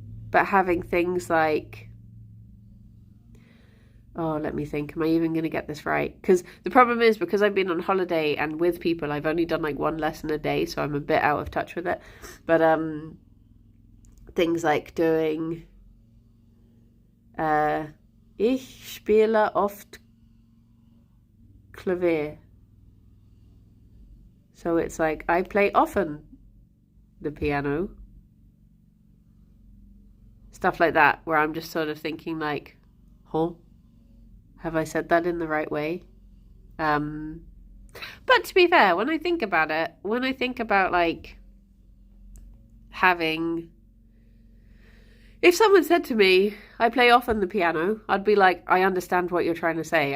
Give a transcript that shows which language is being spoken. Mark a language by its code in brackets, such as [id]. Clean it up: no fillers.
[en] But having things like, oh, let me think, am I even going to get this right? Because the problem is, because I've been on holiday and with people, I've only done like one lesson a day, so I'm a bit out of touch with it. But things like doing [de] ich spiele oft Klavier. [en] So it's like, I play often the piano. Stuff like that, where I'm just sort of thinking like, huh? Have I said that in the right way? But to be fair, when I think about it, when I think about like having, if someone said to me, I play often the piano, I'd be like, I understand what you're trying to say.